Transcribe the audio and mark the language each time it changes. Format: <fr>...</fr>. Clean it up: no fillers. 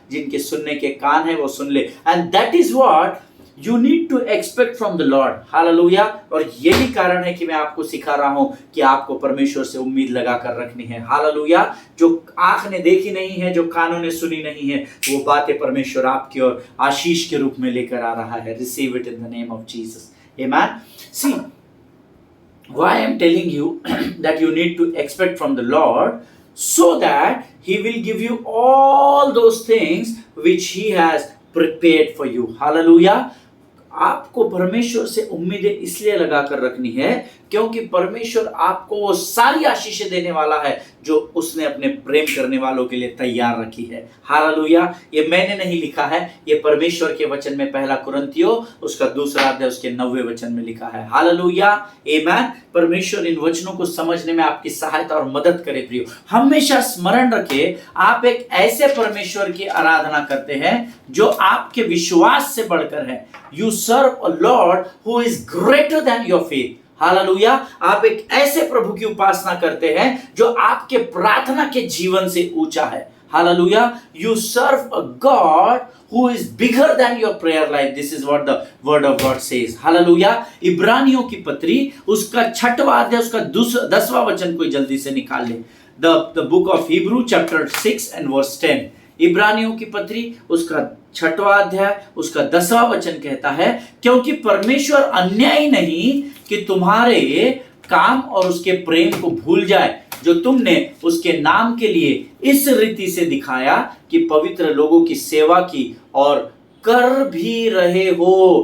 <hi>जिनके सुनने के कान है वो सुन ले,</hi> <en>And that is what You need to expect from the Lord. Hallelujah.</en> <hi>और यही कारण है कि मैं आपको सिखा रहा हूं कि आपको परमेश्वर से उम्मीद लगा कर रखनी है। हालेलुया। जो आंख ने देखी नहीं है, जो कानों ने सुनी नहीं है, वो बातें परमेश्वर आपकी ओर आशीष के रूप में लेकर आ रहा है।</hi> <en>Receive it in the name of Jesus. Amen. See, why I am telling you that you need to expect from the Lord, so that He will give you all those things which He has prepared for you. Hallelujah.</en> <hi>आपको परमेश्वर से उम्मीदें इसलिए लगाकर रखनी है क्योंकि परमेश्वर आपको वो सारी आशीषें देने वाला है जो उसने अपने प्रेम करने वालों के लिए तैयार रखी है। हालेलुया। ये मैंने नहीं लिखा है, ये परमेश्वर के वचन में 1 कुरिन्थियों उसका 2 अध्याय उसके 9वें वचन में लिखा है। हालेलुया। आमीन। परमेश्वर इन वचनों को समझने में आपकी सहायता और मदद करे। प्रियो, हमेशा स्मरण रखे, आप एक ऐसे परमेश्वर की आराधना करते हैं जो आपके विश्वास से बढ़कर है।</hi> <en>You serve a Lord who is greater than your faith. Hallelujah.</en> <hi>आप एक ऐसे प्रभु की उपासना करते हैं जो आपके प्रार्थना के जीवन से ऊंचा है। Hallelujah.</hi> <en>You serve a God who is bigger than your prayer life. This is what the word of God says.</en> <hi>Hallelujah. इब्रानियों की पत्री उसका 6वां अध्याय उसका 10वां वचन कोई जल्दी से निकाल ले।</hi> <en>The book of Hebrew chapter 6 and verse 10.</en> <hi>इब्रानियों की पत्री उसका 6वां अध्याय उसका 10वां वचन कहता है, क्योंकि परमेश्वर अन्यायी नहीं कि तुम्हारे काम और उसके प्रेम को भूल जाए जो तुमने उसके नाम के लिए इस रीति से दिखाया कि पवित्र लोगों की सेवा की और कर भी रहे हो।</hi>